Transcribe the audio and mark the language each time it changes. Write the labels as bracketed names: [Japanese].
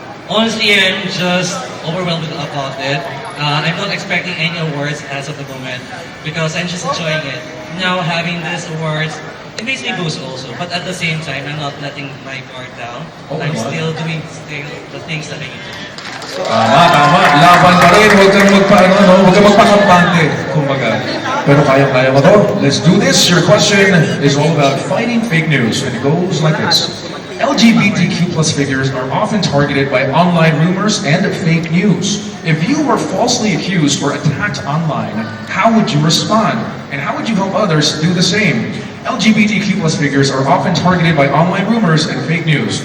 [English] Honestly, I'm just overwhelmed about it. I'm not expecting any awards as of the moment because I'm just enjoying it. Now having these awards, it makes me boost also. But at the same time, I'm not letting my guard down. I'm still doing the things that I need to do. [Filipino] Tama. Laban pa rin. Huwag kang magpakampante. Kumbaga. Pero kaya mo to. Let's do this. [English] Your question is all about fighting fake news. And it goes like this. LGBTQ plus figures are often targeted by online rumors and fake news. If you were falsely accused or attacked online, how would you respond? And how would you help others do the same? LGBTQ plus figures are often targeted by online rumors and fake news.